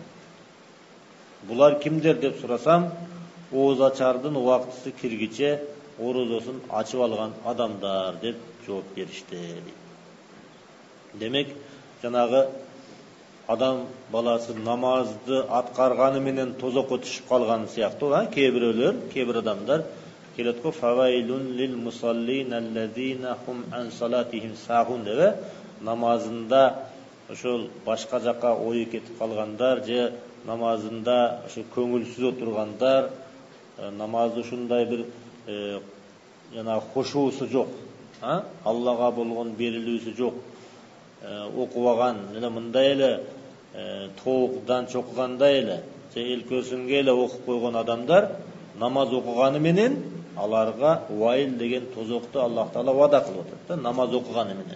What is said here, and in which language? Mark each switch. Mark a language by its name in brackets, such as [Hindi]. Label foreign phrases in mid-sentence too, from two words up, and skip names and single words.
[Kyrgyz] Булар кимдер деп сурасам, ооз ачардын убактысы киргиче орозосун ачып алган адамдар деп жооп беришти. Demek жанагы адам баласы намазды аткарганы менен тозокко түшүп калган сыяктуу, кейбирөөлөр, кейбир адамдар келет го [Arabic] فويل للمصلين الذين هم عن صلاتهم ساهون [Kyrgyz] деп, намазында ошол башка жакка ою кетип калгандар же намазында ошо көңүлсүз отургандар, намазды ушундай бир жанагы хушуусу жок, Аллага болгон берилүүсү жок, окубаган жана мындай эле тоокдан чокугандай эле же эл көрсүнгө эле окуп койгон адамдар намаз окуганы менен аларга вайл деген тозокту Аллах Таала вада кылып атат, намаз окуганы менен.